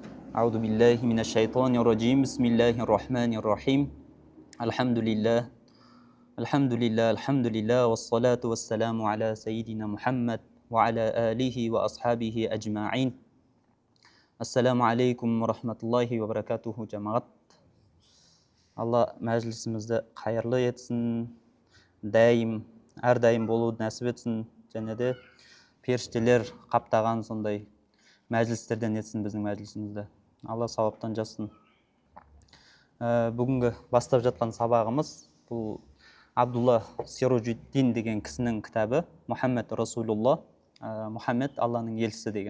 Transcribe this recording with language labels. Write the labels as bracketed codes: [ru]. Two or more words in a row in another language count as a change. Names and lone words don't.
[ar] أعوذ بالله من الشيطان الرجيم بسم الله الرحمن الرحيم الحمد لله الحمد لله والصلاة والسلام على سيدنا محمد وعلى آله وأصحابه أجمعين السلام عليكم ورحمة الله وبركاته جماعة الله [kk] мәжілісімізді қайырлы етсін, әрдайым болуды нәсіп етсін, және де періштелер қаптаған сондай мәжілістерден етсін біздің мәжілісімізді. Алла сауаптан жазсын. Бүгінгі бастап жатқан сабағымыз бұл Абдулла Сироджуддин деген кісінің кітабы, Мұхаммед Расулулла, Мұхаммед Алланың елшісі деген.